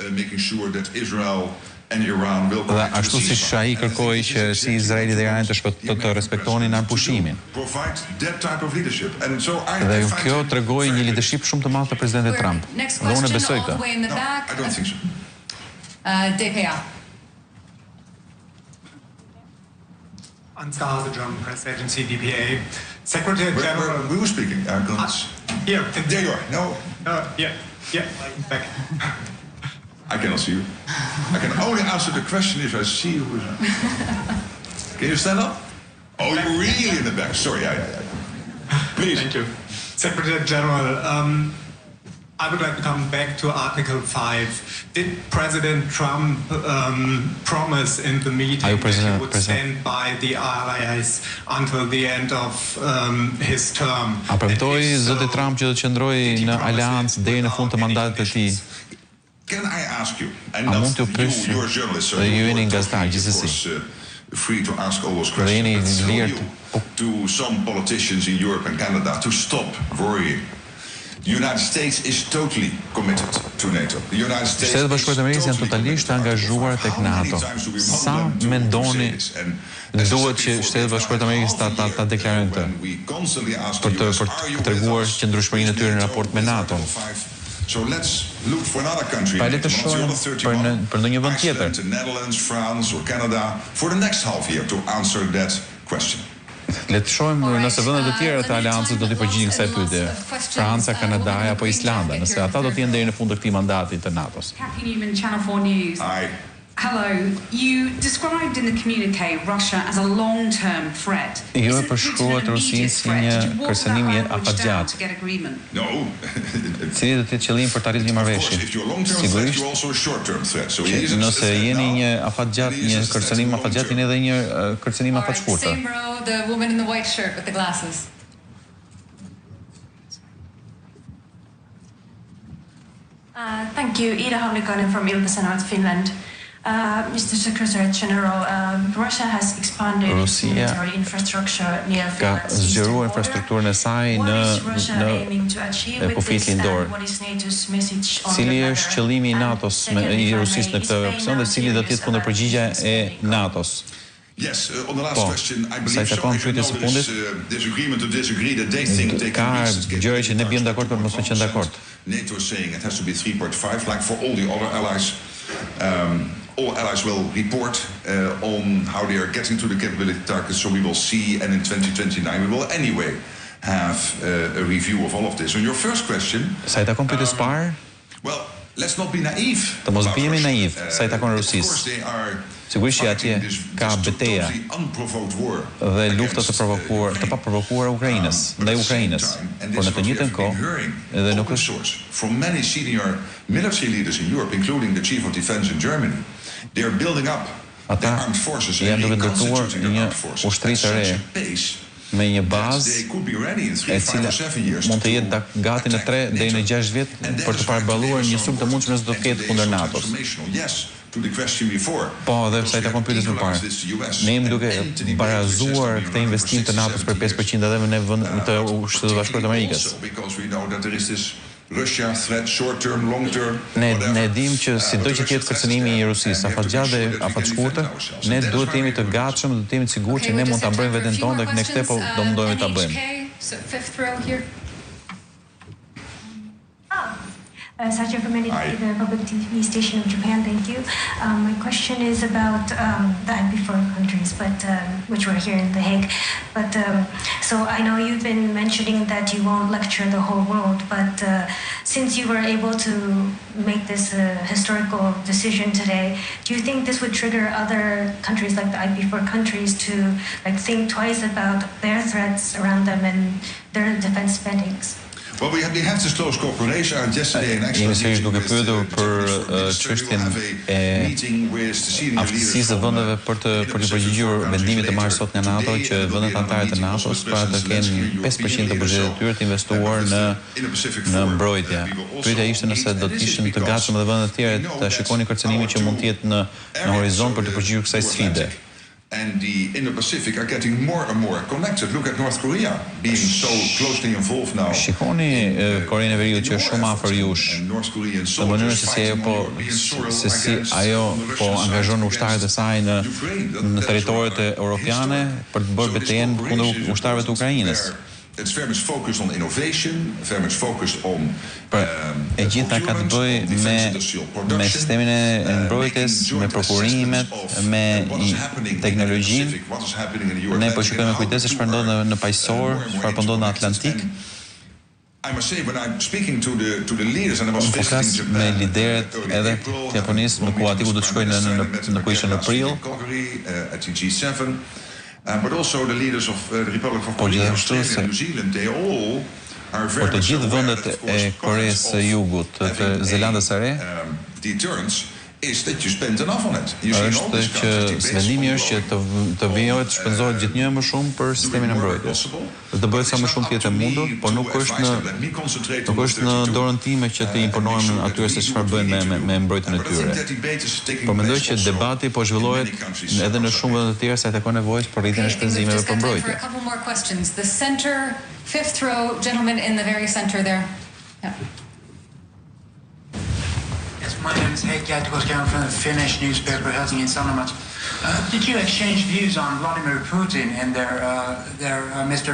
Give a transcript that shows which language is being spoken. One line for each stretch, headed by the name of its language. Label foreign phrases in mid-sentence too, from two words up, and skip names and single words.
Albanian: Dhe ashtu si ai kërkoi që si Izraeli dhe Irani të respektonin anëpushimin. Dhe kjo tregoi një leadership shumë të madh të presidentit Trump. Dhe unë besoj këtë.
English: Ansgar, the German press agency DPA, Secretary General. We were speaking. Here, there you are. No. Yeah, back. I cannot see you. I can only answer the question if I see you. Can you stand up? Oh, you're really in the back. Sorry, Please. Thank you. Secretary General, I would like to come back to Article 5. Did President Trump promise in the meeting that he would stand by the allies until the end of his term?
Albanian: A premtoi zoti Trump që do të qëndrojë në aleancë deri në fund të mandatit të tij?
English: Can I ask you? And not you're a journalist, so you're free to ask all those questions. To some politicians in Europe and Canada to stop worrying. The United States is totally committed to NATO. The United States
Albanian: Shtetet Bashkuara të Amerikës janë totalisht të angazhuar tek NATO. Sa mendoni duhet që Shtetet Bashkuara të Amerikës ta deklarojnë këtë për të treguar qëndrueshmërinë e tyre në raport me NATO?
English: So let's look for another country,
Albanian: për ndonjë vend tjetër,
English: Netherlands, France or Canada, for the next half year to answer that question.
Albanian: Le të shohim nëse vendet e tjera të aleancës do të përgjigjen kësaj pyetje. Franca, Kanada apo Islanda, nëse ata do të jenë deri në fund të këtij mandati të NATO-s.
English: Hello, you described in the communique Russia as a long-term threat.
Albanian: Ju e përshkruat Rusinë si një kërcënim i afatgjat.
English: No.
Albanian: Cili do të jetë qëllimi për të arritur një marrëveshje? Sigurisht. Nëse jeni një afatgjat, një kërcënim afatgjat, jeni edhe një kërcënim afatshkurtër.
English: The woman in the white shirt with the glasses. Thank you. Ida Hallikainen from Ilta-Sanomat, Finland. Mr. Secretary General, Russia has expanded its military infrastructure near Finland.
Albanian: Ka zgjeruar infrastrukturën e saj në kufit lindor. Cili është qëllimi i NATO-s i Rusisë në këtë opsion dhe cili do të jetë kundërpërgjigja e NATO-s?
English: Yes, on the last question, I believe disagreement to disagree that they think they can be
Albanian: gjëra që ne bëjmë dakord për mos të qenë dakord.
English: NATO is saying it has to be 3.5 like for all the other allies. All allies will report on how they are getting to the capability targets, so we will see, and in 2029 we will anyway have a review of all of this. On your first question, well, let's not be naive.
Albanian: Të mos bëhemi naiv sa i takon Rusisë. Sigurisht që atje ka betejë dhe lufta të paprovokuara Ukrainës, ndaj Ukrainës. Por në të njëjtën kohë, edhe nuk është
English: from many senior military leaders in Europe, including the chief of defense in Germany, they are building up their armed forces and reconstituting their armed forces.
Albanian: Ushtri të re me një bazë e cila mund të jetë gati në 3 deri në 6 vjet për të paraballuar një sulm të mundshëm që do të ketë kundër NATO-s. Po, dhe sa i takon pyetjes më parë. Ne jemi duke barazuar këtë investim të NATO-s për 5% edhe në vend të Shtetit Bashkuar të Amerikës.
English: Russia threat short term, long term.
Albanian: Ne dim që sido që të jetë kërcënimi i Rusisë, afatgjat dhe afatshkurtër, ne duhet të jemi të gatshëm dhe të jemi të sigurt që ne mund ta bëjmë veten tonë dhe ne këtë po do mundohemi ta bëjmë.
English: Satya from the public TV station of Japan, thank you. My question is about the IP4 countries, but which were here in The Hague. But so I know you've been mentioning that you won't lecture the whole world, but since you were able to make this historical decision today, do you think this would trigger other countries like the IP4 countries to think twice about their threats around them and their defense spendings?
Albanian: Jemi sërish duke pyetur për çështjen e aftësisë së vendeve për të përgjigjur vendimit të marrë sot nga NATO që vendet anëtare të NATO-s pra të kenë 5% të buxhetit të tyre të investuar në mbrojtje. Pyetja ishte nëse do të ishin të gatshëm edhe vendet e tjera ta shikonin kërcënimin që mund të jetë në horizont për të përgjigjur kësaj sfide.
English: And the Indo-Pacific are getting more and more connected. Look at North Korea being so closely involved now.
Albanian: Shikoni Korenë e Veriut që është shumë afër jush. Në mënyrën se si ajo po angazhon ushtarët e saj në territoret europiane për të bërë betejën kundër ushtarëve të Ukrainës.
English: It's very much focused on innovation, very much focused on
Albanian: e gjitha ka të bëjë me sistemin e mbrojtjes, me prokurimet, me teknologjinë. Ne po shikojmë me kujdes çfarë ndodh në paqësor, çfarë po ndodh në Atlantik.
English: I must say, when I'm speaking to the leaders, and I was visiting
Albanian: me lideret edhe të Japonisë në ku ati ku do të shkoj në ku ishte në prill.
English: At the G7. But also the leaders of the Republic of Korea, Australia, and New Zealand, they all are very much aware of deterrence is that you spend enough on it. You see all these
Albanian: vendimi është që të vijohet të shpenzohet gjithnjë më shumë për sistemin e mbrojtjes. Të bëhet sa më shumë të jetë mundur, por nuk është në dorën time që të imponohem atyre se çfarë bëjnë me mbrojtjen e tyre. Por mendoj që debati po zhvillohet edhe në shumë vende të tjera sa të ka nevojë për rritjen e shpenzimeve për mbrojtje.
English: The center, fifth row, gentleman in the very center there. Yeah. My name is Heikki I'm from the Finnish newspaper Helsingin Sanomat. Did you exchange views on Vladimir Putin and Mr.